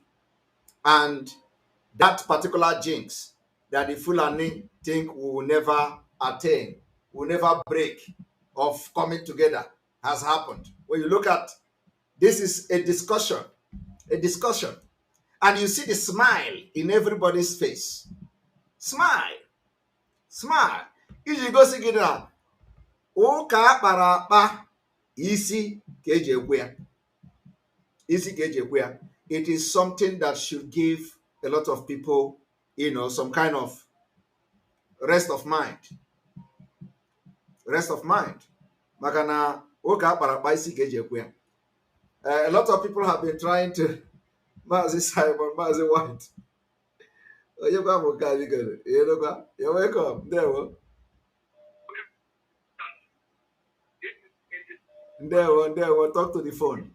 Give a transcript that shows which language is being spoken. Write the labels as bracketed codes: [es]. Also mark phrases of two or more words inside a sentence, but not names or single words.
[en] And that particular jinx that the Fulani think we will never attain, will never break, of coming together has happened. When you look at this, is a discussion, and you see the smile in everybody's face. Smile. [ig] Iji gosi gị na ụka akpara akpa isi ka eji ekwe ya. [en] It is something that should give a lot of people, some kind of rest of mind. [ig] Makana ụka akpara akpa isi ka eji ekwe ya. [en] A lot of people have been trying to Mazi Simon, Mazi White. You're welcome. There, talk to the phone.